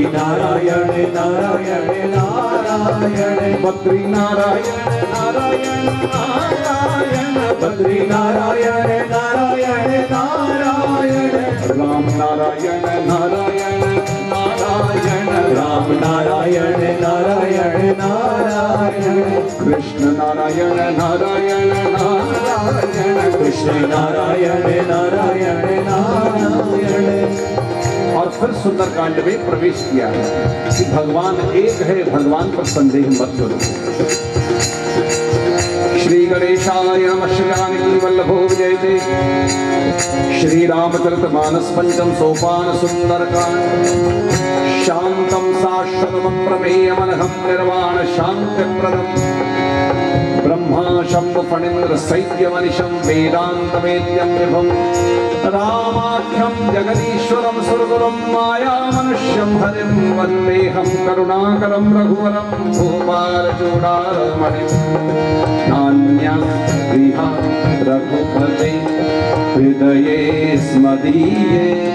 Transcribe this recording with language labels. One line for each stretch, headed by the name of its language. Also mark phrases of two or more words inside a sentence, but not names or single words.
Sanskrit: नारायण नारायण नारायण बद्री नारायण नारायण नारायण बद्री नारायण नारायण नारायण राम नारायण नारायण नारायण राम नारायण नारायण नारायण कृष्ण नारायण नारायण नारायण कृष्ण नारायण नारायण नारायण।
Hindi: और फिर सुंदरकांड में प्रवेश किया है कि भगवान एक है, भगवान पर संदेह मत करो।
Sanskrit: श्री गणेशाय नमः श्री जानकी वल्लभो विजयते। श्री रामचरितमानस पंचम सोपान सुंदरकांड। शांतम शाश्वतम प्रमेयमनघम निर्वाण शांतिप्रदम ब्रह्मा शंभ फणीन्द्र सैत्यमनिशं वेदांतवेद्यं विभुं रामाख्यं जगदीश्वरं सुरगुरुं मायामनुष्यं हरिं वन्देऽहं करुणाकरं रघुवरं भूपालचूडामणिं नान्यस्पृहा रघुपते हृदये स्मदीये